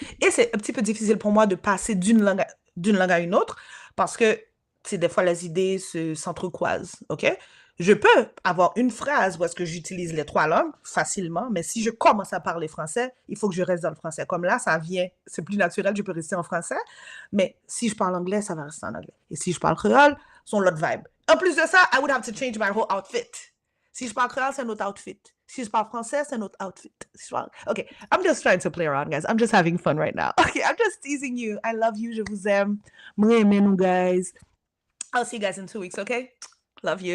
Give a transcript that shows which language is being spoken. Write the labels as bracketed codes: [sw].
[fr] Et c'est un petit peu difficile pour moi de passer d'une langue à une autre parce que, c'est des fois, les idées s'entrecroisent. OK? Je peux avoir une phrase où est-ce que j'utilise les trois langues facilement, mais si je commence à parler français, il faut que je reste dans le français. Comme là, ça vient, c'est plus naturel, je peux rester en français, mais si je parle anglais, ça va rester en anglais. Et si je parle créole, c'est l'autre vibe. En plus de ça, [en] I would have to change my whole outfit. [fr] Si je parle créole, c'est un autre outfit. Si je parle français, c'est un autre outfit. [en] OK, I'm just trying to play around, guys. I'm just having fun right now. OK, I'm just teasing you. I love you. [fr] Je vous aime. Moi, aimez nous, [en] guys. I'll see you guys in 2 weeks, OK? Love you.